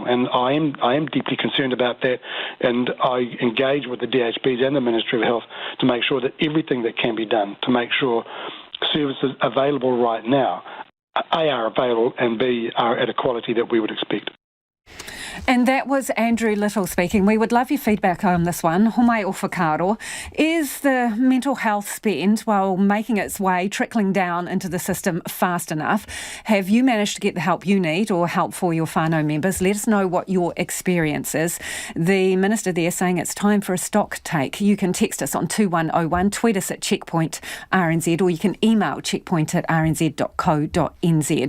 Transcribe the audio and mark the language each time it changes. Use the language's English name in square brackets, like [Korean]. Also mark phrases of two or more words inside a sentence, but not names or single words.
[English] And I am deeply concerned about that. And I engage with the DHBs and the Ministry of Health to make sure that everything that can be done to make sure services available right now, A, are available, and B, are at a quality that we would expect. And that was Andrew Little speaking. We would love your feedback on this one. [Māori] Homai o whakaaro. [English] Is the mental health spend, while making its way, trickling down into the system fast enough? Have you managed to get the help you need or help for your whānau members? Let us know what your experience is. The Minister there saying it's time for a stock take. You can text us on 2101, tweet us at Checkpoint RNZ, or you can email checkpoint@rnz.co.nz.